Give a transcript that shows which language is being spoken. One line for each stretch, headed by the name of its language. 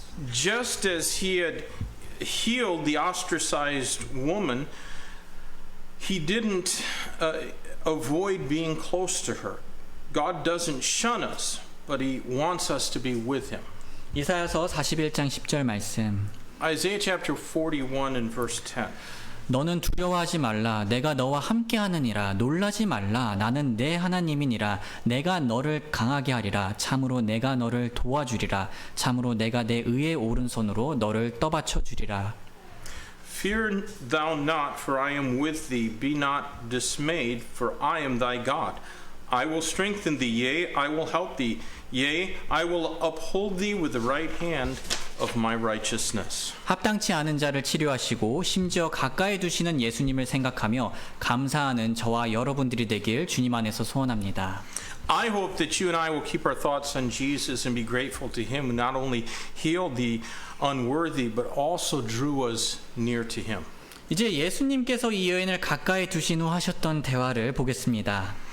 English: Just as he had healed the ostracized woman, he didn't avoid being close to her. God doesn't shun us, but he wants us to be with him.
Korean: 이사야서 41장 10절 말씀.
English: Isaiah chapter 41 and verse 10.
Korean: 너는 두려워하지 말라. 내가 너와 함께하느니라. 놀라지 말라. 나는 내 하나님이니라. 내가 너를 강하게 하리라. 참으로 내가 너를 도와주리라. 참으로 내가 내 의의 오른손으로 너를 떠받쳐 주리라.
English: Fear thou not, for I am with thee. Be not dismayed, for I am thy God. I will strengthen thee, yea, I will help thee. Yea, I will uphold thee with the right hand of my righteousness.
Korean: 합당치 않은 자를 치료하시고 심지어 가까이 두시는 예수님을 생각하며 감사하는 저와 여러분들이 되길 주님 안에서 소원합니다.
English: I hope that you and I will keep our thoughts on Jesus and be grateful to him who not only healed the unworthy but also drew us near to him.
Korean: 이제 예수님께서 이 여인을 가까이 두신 후 하셨던 대화를 보겠습니다.